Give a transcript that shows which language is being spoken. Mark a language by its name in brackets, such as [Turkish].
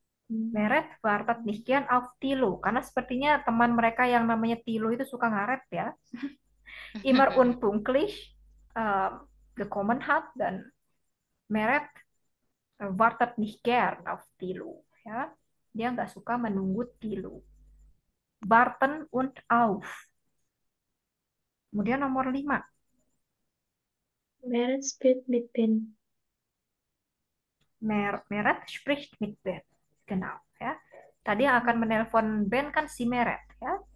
[German] Meret wartet nicht gern auf Tilo. [Indonesian] Karena sepertinya teman mereka yang namanya Tilo itu suka ngaret ya. [German] Immer unpünktlich gekommen hat dan Meret wartet nicht gern auf Tilo. [Indonesian] Ya. Dia nggak suka menunggu Tilo. [German] Warten und auf. [Indonesian] Kemudian nomor 5. [German] Meret spricht mit Ben. Meret spricht mit Ben. Genau. Ya. [Indonesian] Tadi yang akan menelpon Ben kan si Meret. Ya.